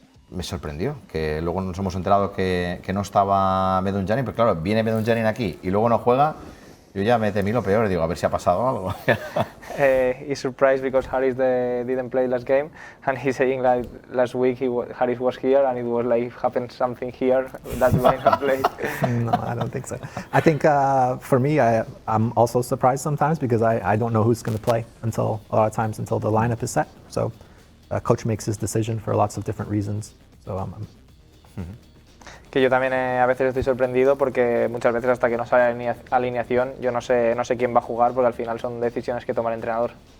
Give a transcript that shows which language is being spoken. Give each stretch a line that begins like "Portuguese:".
Spanish: Me sorprendió que luego nos hemos enterado que no estaba Medunjanin, pero claro, viene Medunjanin aquí y luego no juega. Yo ya me temí lo peor, digo, a ver si ha pasado algo.
English: He's surprised because Harris didn't play last game, and he's saying like last week Harris was here, and it was like happened something here, that's why he played. No, I don't think so. I think for me, I'm also surprised sometimes because I don't know who's going to play a lot of times until the lineup is set. So coach makes his decision for lots of different reasons. So
Spanish: Que yo también a veces estoy sorprendido porque muchas veces hasta que no sale la alineación yo no sé quién va a jugar porque al final son decisiones que toma el entrenador.